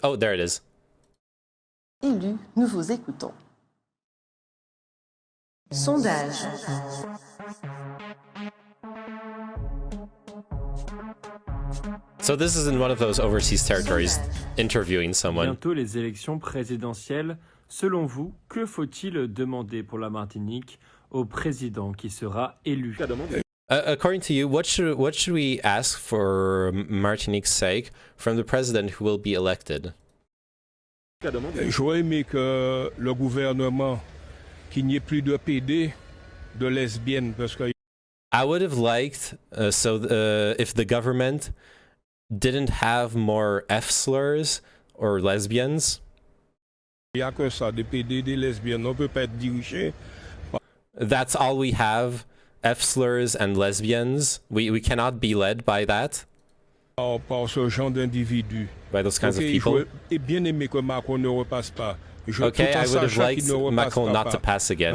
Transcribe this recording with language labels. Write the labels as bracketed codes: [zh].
[en] Oh, there it is. [fr] Élu, nous vous écoutons. Sondage. [en] So this is in one of those overseas territories, interviewing someone. [fr] Bientôt les élections présidentielles. Selon vous, que faut-il demander pour la Martinique au président qui sera élu? [en] According to you, what should we ask for Martinique's sake from the president who will be elected? [fr] J'aurais aimé que le gouvernement, qu'il n'y ait plus de PD, de lesbiennes, parce que [en] I would have liked if the government didn't have more F slurs or lesbians. [fr] il n'y a que ça, des PD, des lesbiennes. On ne peut pas être dirigé. [en] That's all we have. F slurs and lesbians. We cannot be led by that. [fr] Par ce genre d'individus. [en] By those kinds of people. [fr] J'aurais bien aimé que Macron ne repasse pas. [en] Okay, I would have liked Macron not to pass again.